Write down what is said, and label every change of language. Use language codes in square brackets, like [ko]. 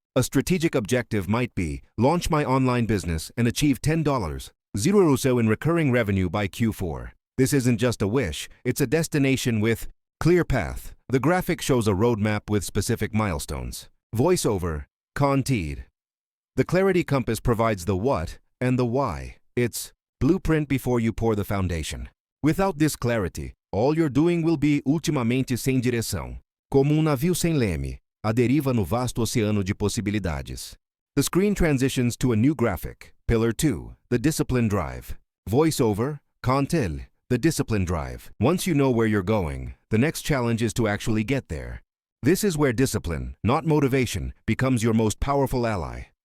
[en] A strategic objective might be launch my online business and achieve $10, 0 or so in recurring revenue by Q4. This isn't just a wish, it's a destination with clear path. The graphic shows a roadmap with specific milestones. Voiceover, conteed. The clarity compass provides the what and the why. It's blueprint before you pour the foundation. Without this clarity, all you're doing will be [pt] ultimamente sem direção. Como navio sem leme, a deriva no vasto oceano de possibilidades. [en] The screen transitions to a new graphic. Pillar 2, the discipline drive. Voiceover, contel, the discipline drive. Once you know where you're going, the next challenge is to actually get there. This is where discipline, not motivation, becomes your most powerful ally.